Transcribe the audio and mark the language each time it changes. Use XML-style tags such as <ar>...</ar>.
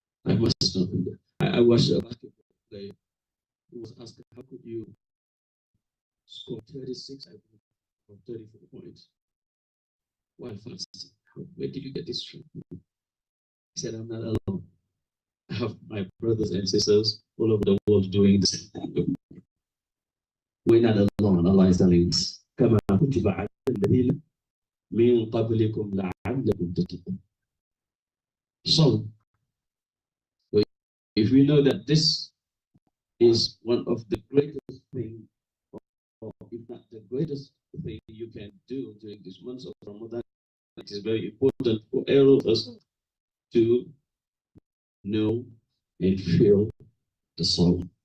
<en>I must not do that. I watched a basketball player who was asked, how could you score 36, I think, or 34 points while fasting? Where did you get this from? He said, I'm not alone. I have my brothers and sisters all over the world doing this. We're not alone. Allah is telling us,</en> <ar>كما كتب على الذين من قبلكم لعلكم تتقون.</ar> <en>So, if we know that this is one of the greatest things, or if not the greatest thing you can do during this month of Ramadan, it is very important for all of us to know and feel the soul.</en>